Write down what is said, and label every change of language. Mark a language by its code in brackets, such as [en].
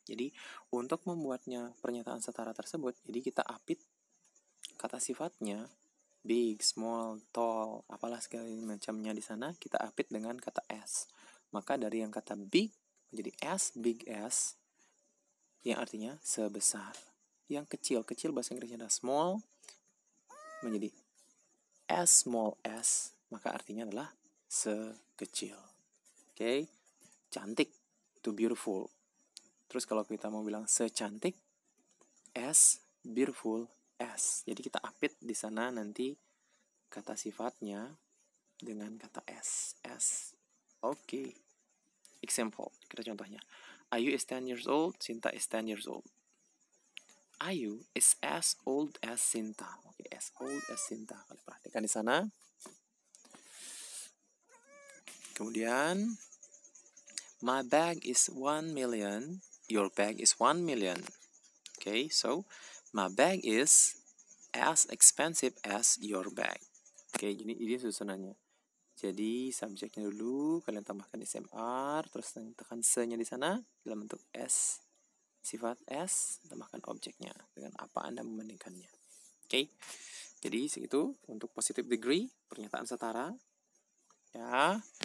[id] Jadi untuk membuatnya pernyataan setara tersebut, jadi kita apit kata sifatnya big, small, tall, apalah segala macamnya di sana kita apit dengan kata as. Maka dari yang kata big menjadi as big as, yang artinya sebesar. Yang kecil bahasa Inggrisnya adalah small, menjadi as small as, maka artinya adalah sekecil. Oke, cantik, to beautiful. Terus kalau kita mau bilang secantik, [en] as beautiful as. [id] Jadi kita apit di sana nanti kata sifatnya dengan kata as. Oke. Example, kita contohnya. [en] Ayu is 10 years old, Sinta is 10 years old. Ayu is as old as Sinta. [id] Oke, [en] as old as Sinta. [id] Kalian perhatikan di sana. Kemudian, [en] my bag is 1 million. Your bag is 1 million. Okay, so my bag is as expensive as your bag. [id] Oke, jadi ini susunannya. Jadi subjeknya dulu kalian tambahkan SMR, terus tekan se-nya di sana dalam bentuk S. Sifat S, tambahkan objeknya dengan apa Anda membandingkannya. Oke. Jadi segitu untuk positive degree, pernyataan setara. Ya.